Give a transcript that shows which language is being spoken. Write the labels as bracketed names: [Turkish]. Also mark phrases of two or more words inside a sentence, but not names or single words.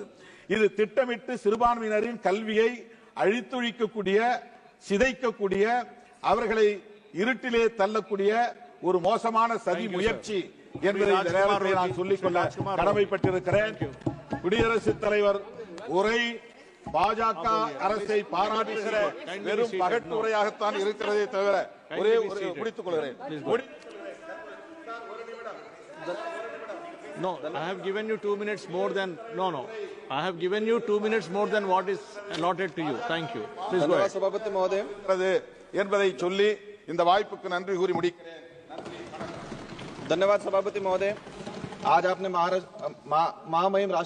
[Tamil] இது திட்டமிட்டு சிறுபான்மையினரின் கல்வியை அழித்தொழிக்கக்கூடிய, சிதைக்கக்கூடிய, அவர்களை இருட்டிலே தள்ளக்கூடிய ஒரு மோசமான சதி முயற்சி என்பதை இந்த நேரத்தில் நான் சொல்லிக்கொள்ள கடமைப்பட்டிருக்கிறேன். குடியரசுத் தலைவர் உரை பாஜக அரசை பாராட்டுகிற வெறும் பகட்டுரையாகத்தான் இருக்கிறதே தவிர ஒரே முடித்துக் கொள்கிறேன். [English] No, I have given you 2 minutes more than I have given you 2 minutes more than what is allotted to you. Thank you. Please go ahead. [Hindi] सभापति महोदय [Tamil] என்பதை சொல்லி இந்த வாய்ப்புக்கு நன்றி கூறி முடிக்கிறேன். [Hindi] धन्यवाद सभापति महोदय। आज आपने महामहिम